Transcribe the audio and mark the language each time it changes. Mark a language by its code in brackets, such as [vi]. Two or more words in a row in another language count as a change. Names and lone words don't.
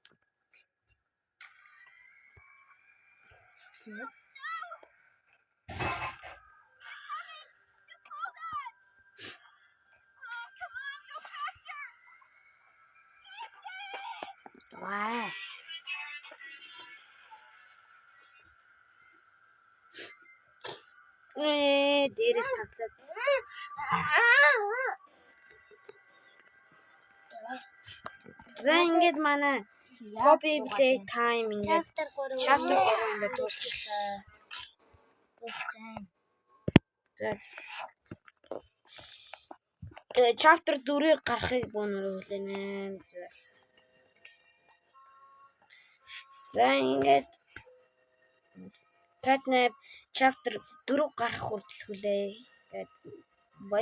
[mn] Ваа. Дээрээс таглаад. За ингээд манай [en] hobby play time [mn] ингээд chapter 3 ингээд дуусчихлаа. За chapter 4-ийг гарахыг бөөнөр хүлээнэ. За ингээд Catnap chapter 4 гарах хүртэл хүлээе. Баяртай.